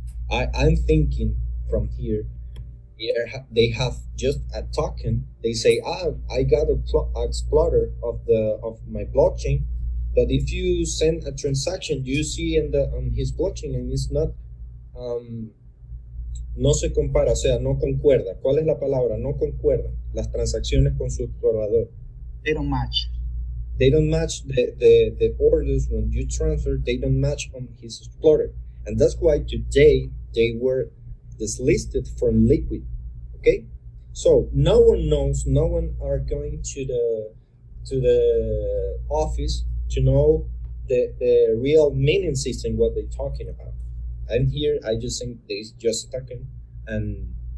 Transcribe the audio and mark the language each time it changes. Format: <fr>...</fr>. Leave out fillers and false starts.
<en>I'm thinking from here they have just a token. They say, I got a explorer of my blockchain. But if you send a transaction, you see on his blockchain, and it's not,</en> <es>no se compara, o sea, no concuerda. ¿Cuál es la palabra? No concuerdan las transacciones con su explorador.</es> <en>They don't match. They don't match the orders when you transfer. They don't match on his explorer, and that's why today they were dislisted from Liquid. Okay, so no one knows. No one are going to the office to know the real meaning system, what they're talking about. I'm here, I just think there's just a token, and</en>